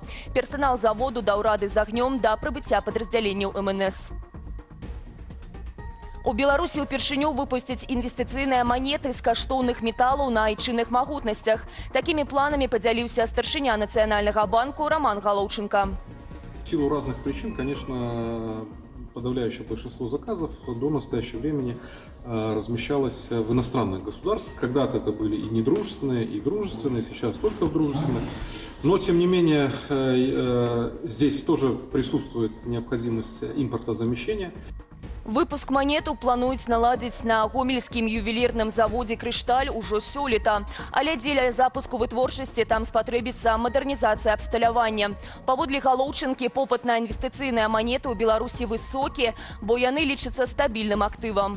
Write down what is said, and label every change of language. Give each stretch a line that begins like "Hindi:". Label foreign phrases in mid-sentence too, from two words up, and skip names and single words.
Belarusian: Персанал заводу даў рады з агнём да прыбыцця падраздзяленняў МНС. У Беларусі ўпершыню выпусцяць інвестыцыйныя манеты з каштоўных металаў на айчынных магутнасцях. Такімі планамі падзяліўся старшыня Нацыянальнага банку Роман Галоўченко.
Russian: В силу разных причин, конечно, подавляющее большинство заказов до настоящего времени размещалось в иностранных государствах. Когда-то это были и недружественные, и дружественные, сейчас только в дружественных. Но, тем не менее, здесь тоже присутствует необходимость импортозамещения.
Belarusian: Выпуск манету плануюць наладзіць на гомельскім ювелірным заводзе «Крышталь» ужо сёлета. Але дзеля запуску вытворчасці там спатрэбіцца мадэрнізацыя абсталявання. Паводле Галоўчынкі, попыт на інвестыцыйныя манеты ў Беларусі высокі, бо яны лічацца стабільным актывам.